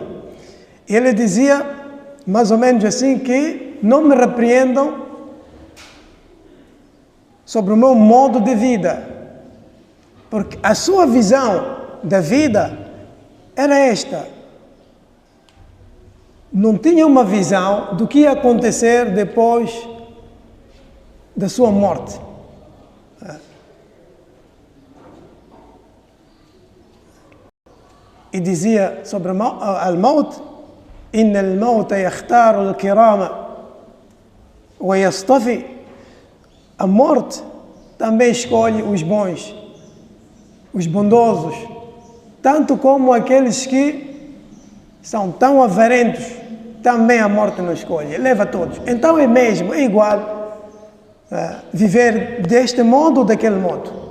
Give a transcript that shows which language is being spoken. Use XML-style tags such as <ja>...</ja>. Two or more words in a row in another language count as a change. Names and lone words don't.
<pt>Ele dizia mais ou menos assim que não me repreendam sobre o meu modo de vida, porque a sua visão da vida era esta. Não tinha uma visão do que ia acontecer depois da sua morte. E dizia sobre</pt> <ar>الموت، إن الموت يختار الكرام ويصطفي.</ar> <pt>A morte também escolhe os bons os bondosos, tanto como aqueles que são tão avarentos, também a morte não escolhe, leva a todos. Então é mesmo, é igual viver deste modo ou daquele modo.</pt>